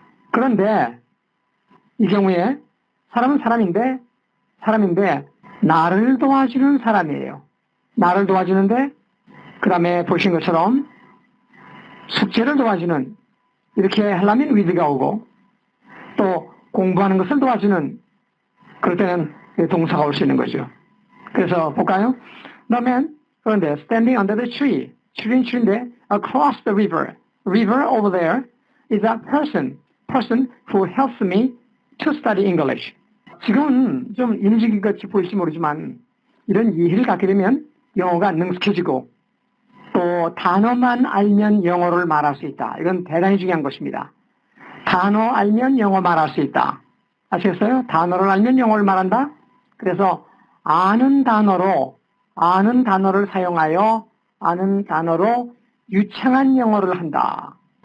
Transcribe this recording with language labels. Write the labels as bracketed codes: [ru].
[ko] 그런데 이 경우에 사람은 사람인데 나를 도와주는 사람이에요. 나를 도와주는데 그 다음에 보신 것처럼 숙제를 도와주는 이렇게 하려면 with가 오고 또 공부하는 것을 도와주는 그럴 때는 동사가 올 수 있는 거죠. 그래서 볼까요? [en] The man [ko] 그런데 [en] standing under the tree tree인데 across the river over there is a person who helps me to study English. [ko] 지금은 좀 인식인 같이 보일지 모르지만 이런 이해를 갖게 되면 영어가 능숙해지고 또 단어만 알면 영어를 말할 수 있다. 이건 대단히 중요한 것입니다. 단어 알면 영어 말할 수 있다. 아시겠어요? 단어를 알면 영어를 말한다. 그래서 아는 단어를 사용하여 아는 단어로 유창한 영어를 한다.